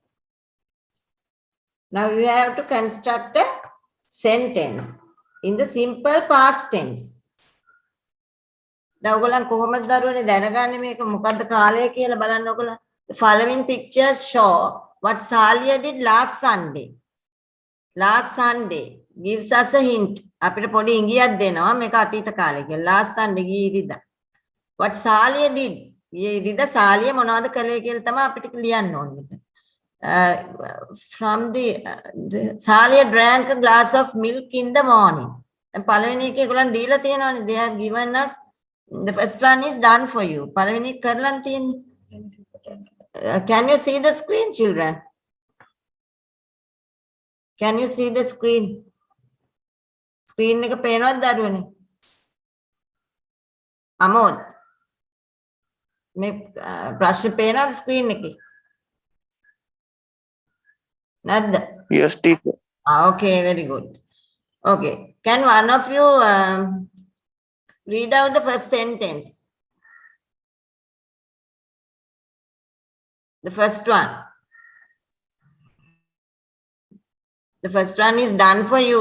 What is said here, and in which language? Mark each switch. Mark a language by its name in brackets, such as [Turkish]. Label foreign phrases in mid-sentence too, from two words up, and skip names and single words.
[English] Now, you have to construct a sentence in the simple past tense. The following pictures show what Salia did last Sunday. Last Sunday gives us a hint. [Sinhala] අපිට පොඩි ඉඟියක් දෙනවා මේක අතීත කාලේ කියලා. [English] Last Sunday [Sinhala] ගියේ ඉරිදා. [English] What Salia did? [Sinhala] ඊයේ ඉරිදා Salia මොනවද කළේ කියලා තමයි අපිට ලියන්න ඕනේ. [English] From the Salia drank a glass of milk in the morning. [Sinhala] දැන් පළවෙනි එකේ ඒගොල්ලන් දීලා තියෙනවානේ. [English] They have given us the first one is done for you. [Sinhala] පළවෙනි එක කරලා තියෙන්නේ. [English] Can you see the screen, children? Can you see the screen? [Sinhala] Screen එක පේනවද දරුවනේ? අමෝද්. මේ ප්‍රශ්න පේනවද screen එකේ? නැද්ද? [English] Yes, teacher. Okay, very good. Okay. Can one of you read out the first sentence? The first one. The first one is done for you.